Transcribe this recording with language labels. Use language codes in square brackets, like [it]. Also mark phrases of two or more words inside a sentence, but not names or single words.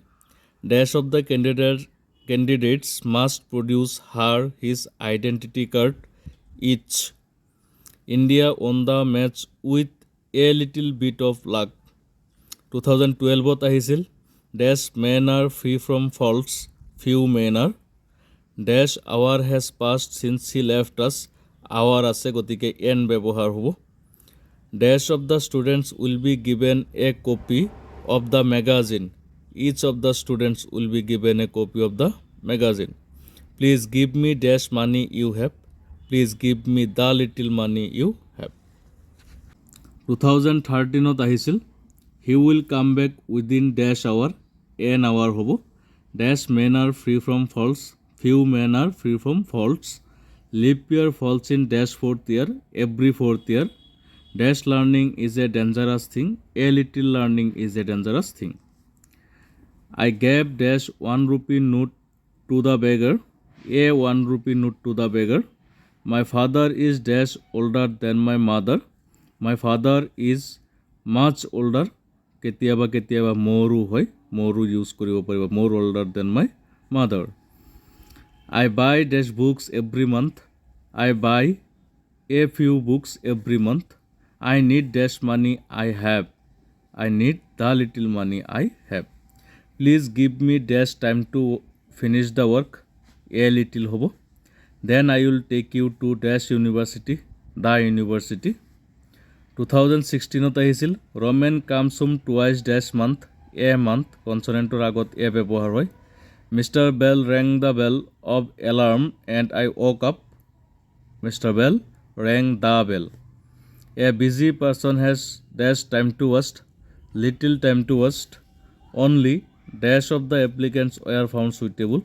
[en] Dash of the candidates must produce her his identity card each. India won the match with a little bit of luck. [as] 2012 আহিছিল. [en] Dash men are free from faults, few men are. Dash hour has passed since he left us. [as] Hour আছে গতিকে n ব্যৱহাৰ হ'ব. [en] Dash of the students will be given a copy of the magazine. Each of the students will be given a copy of the magazine. Please give me dash money you have. Please give me the little money you have. 2013 আহিছিল. He will come back within dash hour. An hour হ'ব. Dash men are free from faults. Few men are free from faults. Leap year falls in dash fourth year. Every fourth year. Dash learning is a dangerous thing. A little learning is a dangerous thing. I gave dash 1 rupee note to the beggar. A 1 rupee note to the beggar. My father is dash older than my mother. My father is much older. [as] কেতিয়াবা কেতিয়াবা মোৰো হয়, মোৰো ইউজ কৰিব পাৰিব, [en] more older than my mother. I buy dash books every month. I buy a few books every month. I need dash money I have. I need the little money I have. Please give me dash time to finish the work. A little হ'ব. Then I will take you to dash university. The university. 2016 আহিছিল. Roman comes home twice dash month. A month. [as] কনসনেন্টৰ আগত a ব্যৱহাৰ হয়. [en] Mr. Bell rang the bell of alarm and I woke up. Mr. Bell rang the bell. A busy person has dash time to waste. Little time to waste. Only dash of the applicants were found suitable.